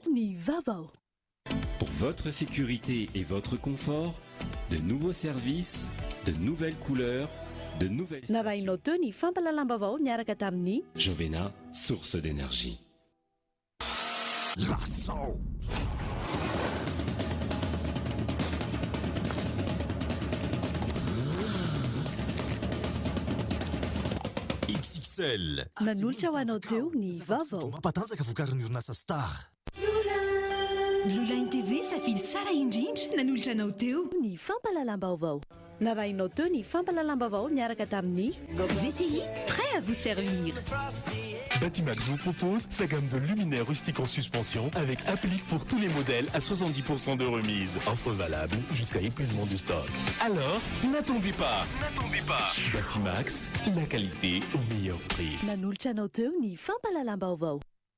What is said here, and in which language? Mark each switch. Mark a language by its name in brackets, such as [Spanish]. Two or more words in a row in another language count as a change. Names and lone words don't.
[Malagasy] Ni Vaovao. [French] Pour votre sécurité et votre confort, de nouveaux services, de nouvelles couleurs, de nouvelles... [Malagasy] Narainao teo ny fampahalalam-baovao niaraka tamin'ny [French] Jovena, source d'énergie. [Malagasy] Lasao XXL nanolotra ho anao teo ny Vaovao. Mampatanjaka vokarin'ny orinasa Star. Blue Line TV safidy tsara indrindra nanolotra anao teo ny fampahalalam-baovao. Narainao teo ny fampahalalam-baovao niaraka tamin'ny VTI, [French] prêt à vous servir. Batimax vous propose sa gamme de luminaires rustiques en suspension avec applique pour tous les modèles à 70% de remise. Offre valable jusqu'à épuisement du stock. Alors, n'attendez pas. Batimax, la qualité au meilleur prix. [Malagasy] Nanolotra anao teo ny fampahalalam-baovao.